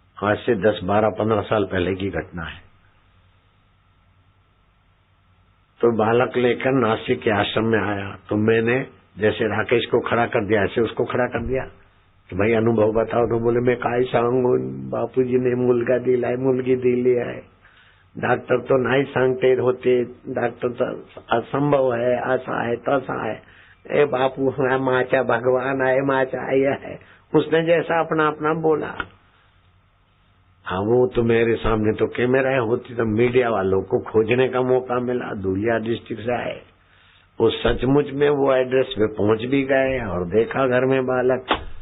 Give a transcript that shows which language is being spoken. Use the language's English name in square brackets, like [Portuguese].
[Hindi] आज से 10, 12, 15 साल पहले की घटना है। तो बालक लेकर नासिक के आश्रम में आया, तो मैंने जैसे राकेश को खड़ा कर दिया ऐसे उसको खड़ा कर दिया कि भाई अनुभव बताओ। तो बोले [Marathi] मैं काय सांगू, बापूजी ने मुलगा दिलाय, मुलगी दिली आहे, डॉक्टर तो नाही सांगते होते, [Hindi] डॉक्टर तो असंभव है, ऐसा है [Marathi] तसा है, ए बापू माचा भगवान आहे, माचा आई है। [Hindi] उसने जैसा अपना अपना बोला। हाँ, वो तो मेरे सामने तो कैमरा होती तो मीडिया वालों को खोजने का मौका मिला। धुलिया डिस्ट्रिक्ट से आए, वो सचमुच में वो एड्रेस पे पहुंच भी गए और देखा घर में बालक।